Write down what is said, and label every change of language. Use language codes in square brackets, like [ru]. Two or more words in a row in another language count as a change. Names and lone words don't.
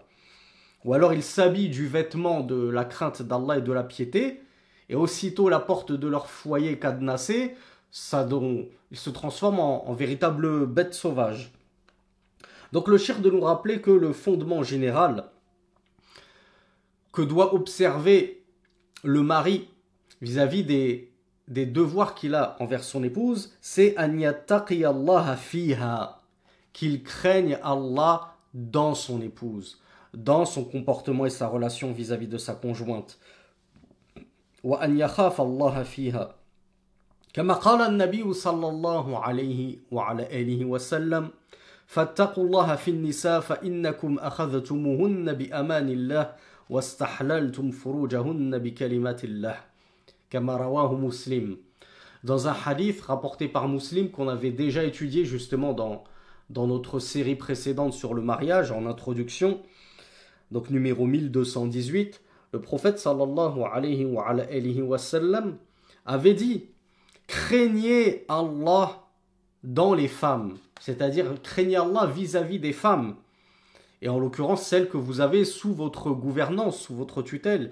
[fr] Ou alors ils s'habillent du vêtement de la crainte d'Allah et de la piété, et aussitôt la porte de leur foyer cadenassée, ils se transforment en véritables bêtes sauvages. Donc le cheikh de nous rappeler que le fondement général que doit observer le mari vis-à-vis des devoirs qu'il a envers son épouse, c'est [ar] أن يتقي الله فيها, [fr] qu'il craigne Allah dans son épouse, dans son comportement et sa relation vis-à-vis de sa conjointe. [ar] وأن يخاف الله فيها. كما قال النبي صلى الله عليه وعلى آله وسلم فاتقوا الله في النساء فإنكم أخذتموهن بأمان الله واستحللتم فروجهن بكلمات الله كما رواه مسلم. [fr] Dans un hadith rapporté par Muslim qu'on avait déjà étudié justement dans notre série précédente sur le mariage en introduction, donc numéro 1218, le prophète [ar] صلى الله عليه وسلم [fr] avait dit: craignez Allah dans les femmes, c'est-à-dire craignez Allah vis-à-vis des femmes, et en l'occurrence celles que vous avez sous votre gouvernance, sous votre tutelle.